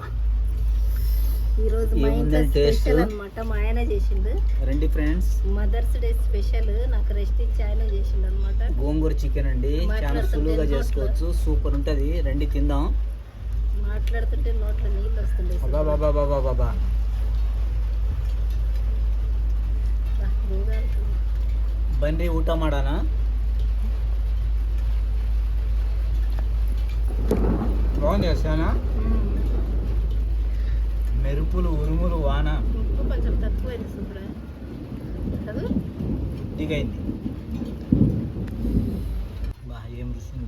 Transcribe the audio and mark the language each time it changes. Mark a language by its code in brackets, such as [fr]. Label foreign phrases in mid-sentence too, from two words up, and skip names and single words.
[te] ఈరోజు మా ఇంట్లో ఏముందని టేస్ట్? స్పెషల్ అనమాట. మా ఆయన చేసిండు. రండి ఫ్రెండ్స్. [en] Mother's Day special [te] నాకు రెస్ట్ ఇచ్చి ఆయన చేసిండు అనమాట. గోంగూర చికెన్ అండి, చాలా సులువుగా చేసుకోవచ్చు, సూపర్ ఉంటుంది. రండి తిందాం. మాట్లాడుతుంటే నోట్లో నీళ్ళు వస్తుంది. బాబా బాబా బాబా బాబా. [kn] ಬನ್ರಿ ಊಟ ಮಾಡೋಣ. [te] బాగుంది సానా. మెరుపులు ఉరుములు వాన. ఉప్పు కొంచెం తక్కువైంది శుభ్ర కదా, దిగైంది. బా ఏం రుచింది